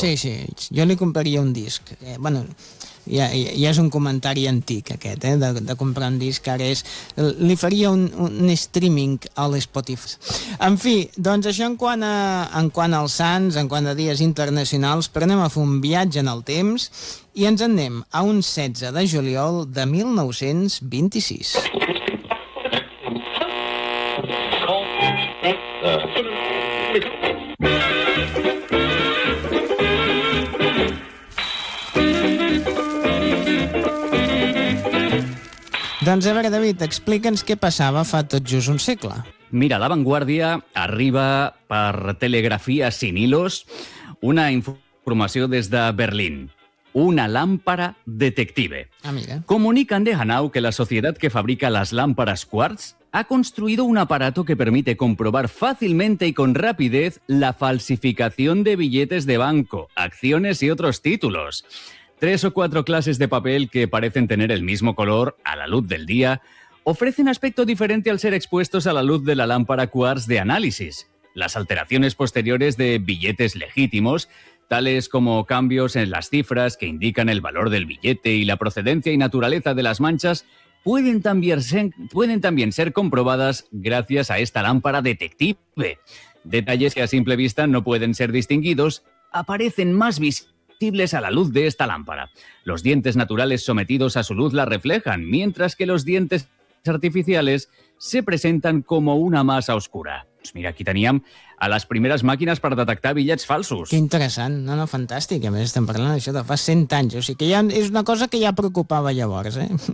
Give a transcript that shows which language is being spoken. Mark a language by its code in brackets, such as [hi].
[ca] Sí, jo li compraria un disc. Bueno, ja és un comentari antic aquest, eh? De comprar un disc ara és... Li faria un streaming a l'Spotify. En fi, doncs això en quant als sants, en quant a dies internacionals, però anem a fer un viatge en el temps i ens anem a un 16 de juliol de 1926. Doncs a veure, David, explica'ns què passava fa tot just un segle. Mira, La Vanguardia arriba per telegrafia [es] sin hilos [ca] una informació des de Berlín. [es] Una lámpara detective. Amiga. Comunican de Hanau que la sociedad que fabrica las lámparas Quartz ha construido un aparato que permite comprobar fácilmente y con rapidez la falsificación de billetes de banco, acciones y otros títulos. Tres o cuatro clases de papel que parecen tener el mismo color a la luz del día ofrecen aspecto diferente al ser expuestos a la luz de la lámpara Quartz de análisis. Las alteraciones posteriores de billetes legítimos, tales como cambios en las cifras que indican el valor del billete y la procedencia y naturaleza de las manchas, pueden también ser comprobadas gracias a esta lámpara detective. Detalles que a simple vista no pueden ser distinguidos aparecen más visibles a la luz de esta lámpara. Los dientes naturales sometidos a su luz la reflejan, mientras que los dientes artificiales se presentan como una masa oscura. [ca] Pues mira, aquí teníem a les primeres màquines per detectar bitllets falsos. Que interessant, no, fantàstic. A més, estem parlant d'això de fa 100 anys. O sigui que ja és una cosa que ja preocupava llavors, eh?